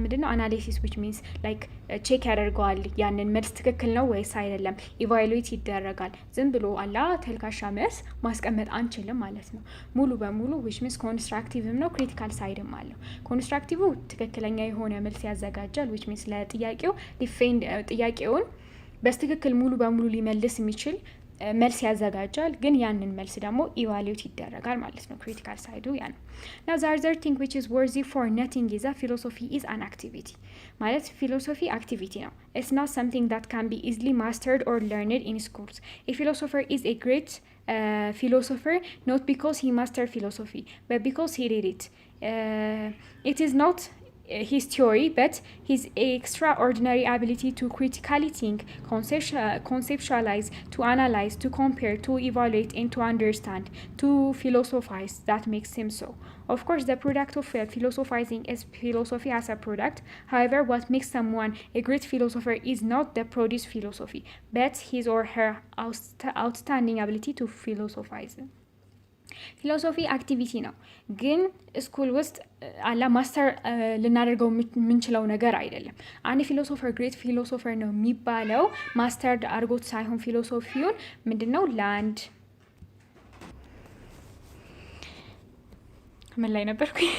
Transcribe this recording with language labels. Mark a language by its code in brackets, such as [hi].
[am] አናሊሲስ [en] which means [am] ላይክ ቼክ ያደርገዋል ያንን መልስ ትክክል ነው ወይስ አይደለም፣ ኢቫሉዌት ይደረጋል። ዝም ብሎ አላ ተልካሻ መልስ ማስቀመጥ አንችልም ማለት ነው። ሙሉ በሙሉ which means ኮንስትራክቲቭም ነው ክሪቲካል ሳይድም አለው። ኮንስትራክቲቭ ትክክለኛ የሆነ መልስ ያዘጋጃል which means ለጥያቄው ዲፌንድ ጥያቄውን በስትክክል ሙሉ በሙሉ ሊመልስ የሚችል መልስ ያዘጋጃል። ግን ያንን መልስ ደግሞ ኢቫሉዌት ይደረጋል ማለት ነው። ክሪቲካል ሳይዱ ያ ነው። [en] now the other thing which is worthy for nothing is that philosophy is an activity [am] ማለት ፊሎሶፊ አክቲቪቲ ነው። [en] it's not something that can be easily mastered or learned in schools. a philosopher is a great philosopher not because he mastered philosophy but because he did it. It is not his theory but his extraordinary ability to critically think, conceptualize, to analyze, to compare, to evaluate and to understand, to philosophize that makes him so. Of course the product of philosophizing is philosophy as a product. However, what makes someone a great philosopher is not the produced philosophy but his or her outstanding ability to philosophize. [am] ፊሎሶፊ አክቲቪቲ ነው፣ ግን ስኩል ውስጥ አላ ማስተር ልናደርገው የምንችለው ነገር አይደለም። አንድ ፊሎሶፈር ግሬት ፊሎሶፈር ነው የሚባለው ማስተር አድርጎት ሳይሆን ፊሎሶፊውን ምንድነው ለአንድ ምን ላይ ነበርኩ?